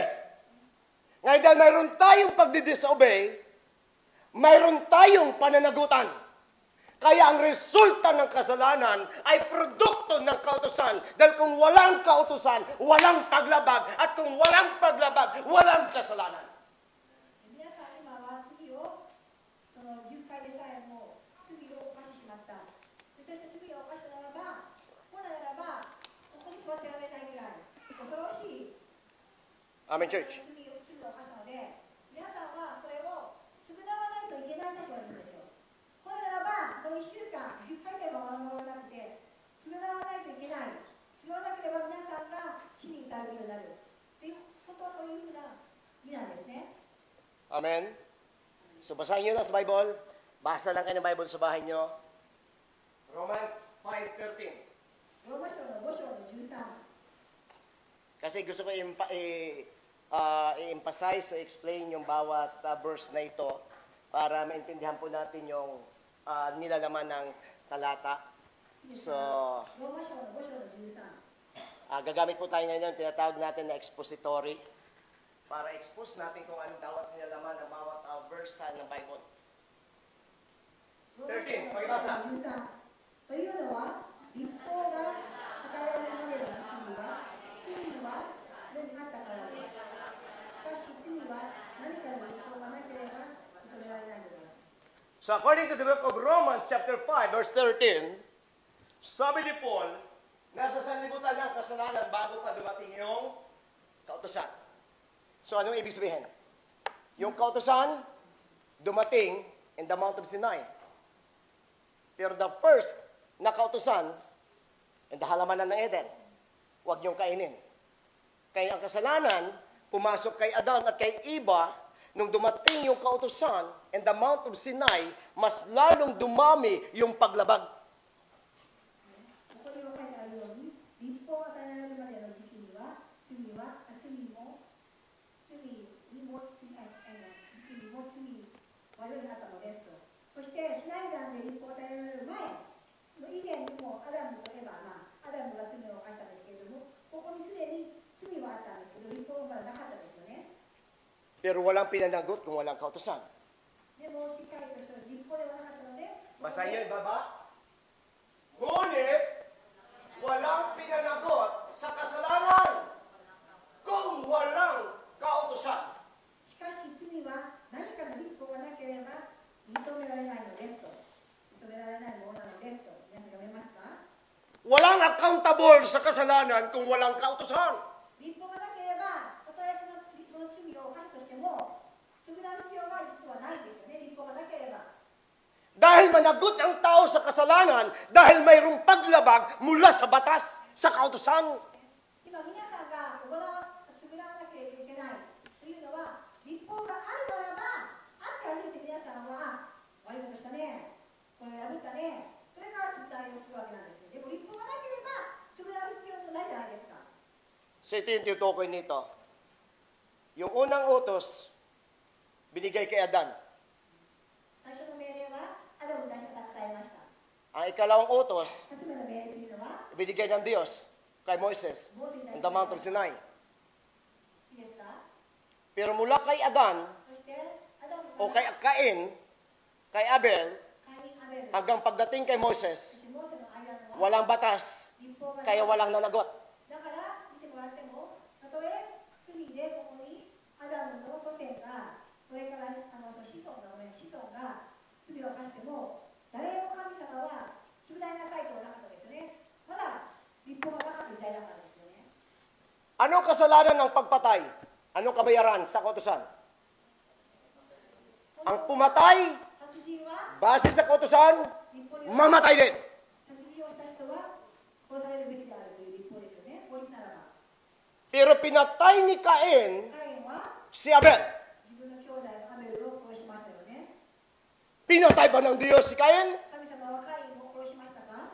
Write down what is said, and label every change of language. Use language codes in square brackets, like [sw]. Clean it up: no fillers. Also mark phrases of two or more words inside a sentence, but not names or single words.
[tl] Ngayon dahil mayroon tayong pagdi-disobey, mayroon tayong pananagutan. Kaya ang resulta ng kasalanan ay produkto ng kautusan. Dahil kung walang kautusan, walang paglabag. At kung walang paglabag, walang kasalanan. [ja] 皆さん、今は罪を、その10回でさえも罪を犯してしまった。そして罪を犯したならば、本来ならば、ここに座ってられないぐらい、恐ろしい。 [en] Amen, church. [ja] 罪を犯したので、皆さんはそれを償わないといけないと言われるんですよ。これならば、この1週間、10回でも守らなくて、償わないといけない。償わなければ皆さんが死に至るようになる。っていう、本当はそういうふうな意なんですね。 [tl] Amen. So basahin nyo lang sa Bible. Basa lang kayo ng Bible sa bahay nyo. Romans 5:13. [ja] ローマ書の5章の13。 [tl] Kasi gusto ko i-emphasize, i-explain yung bawat verse na ito para maintindihan po natin yung nilalaman ng talata. [ja] いいです So, かローマ書の5章の13。 [tl] gagamit po tayo ngayon, tinatawag natin na expository para expose natin kung anong bawat nilalaman ng bawat verse ng Bible. [ja] ローマ書の5章の13。というのは、立法が与えられるまでの時期には、罪は世にあったからです。しかし罪は何かの立法がなければ認められないのです。 [en] So according to the book of Romans chapter 5 verse 13, [tl] sabi ni Paul, nasa sanlibutan ng kasalanan bago pa dumating yung kautusan. So anong ibig sabihin? Yung kautusan dumating [en] in the Mount of Sinai. [tl] Pero [en] the first [tl] na kautusan [en] in the [tl] halamanan ng Eden, huwag niyong kainin. Kaya ang kasalanan, pumasok kay Adan at kay Eva, nung dumating yung kautusan [en] in the Mount of Sinai, [tl] mas lalong dumami yung paglabag. [ja] ここに書いてあるように、立法が与えられるまでの時期には、罪にも罪は世にあったのですと。そして、シナイ山で立法が与えられる前の以前にもアダムとエバ、アダムが罪を犯したんですけれども、ここにすでに罪はあったんですけど、立法がなかったですよね。 [tl] Pero walang pinanagot kung walang kautusan. [ja] でも、しっかりとした立法ではなかったので、 [tl] Basahin baba. Ngunit, walang pinanagot sa kasalanan kung walang kautusan. [ja] しかし罪は何かの立法がなければ認められないのですと。認められないものなのですと。皆さん読めますか？ [tl] Walang accountable sa kasalanan kung walang kautusan. [ja] 立法がなければ、たとえその罪を犯すとしても、償う必要が実はないんですよね、立法がなければ。 [tl] Dahil managot ang tao sa kasalanan, dahil mayroong paglabag mula sa batas, sa kautusan. [ja] 今、皆さんが償わなければいけないというのは、立法があるならば、あって初めて皆さんは、悪いことしたね、これを破ったね、それから償いをするわけなんですよ。でも立法がなければ、償う必要もないじゃないですか。 [tl] So ito yung tinutukoy nito. Yung unang utos, binigay kay Adan. [ja] 最初の命令は、アダムに与えました。 [tl] Ang ikalawang utos, [ja] 2つ目の命令というのは、 [tl] binigay ng Diyos kay Moises [ja] モーセに [en] in the Mount of Sinai. [ja] いいですか？ [tl] Pero mula kay Adan [ja] そして、アダム [tl] o [ja] か [tl] kay [ja] ら [tl] Cain, kay Abel, [ja] カイン、アベル、 [tl] hanggang pagdating kay [ja] そ [tl] Moses, [ja] してモーセの間のは、 [tl] walang batas, [ja] 立法がない [tl] kaya walang nanagot. [ja] だから見てもらっても、たとえ罪でここにアダムの祖先が、それから子孫が罪を犯しても、誰も神様は償いなさいとはなかったですよね。まだ立法がなかった時代だからですよね。 [tl] Anong kasalanan ng pagpatay? Anong kabayaran sa kautusan? Ang pumatay, [ja] 殺人は [tl] base sa kautusan, [ja] 立法には [tl] mamatay din. [ja] 殺人をした人は殺されるべきであるという立法ですよね。法律ならば。 [tl] Pero pinatay ni Cain [ja] カインは [tl] si Abel. [ja] 自分の兄弟のアベルを殺しましたよね。 [tl] Pinatay ba ng Diyos si Cain? [ja] 神様はカインを殺しましたか？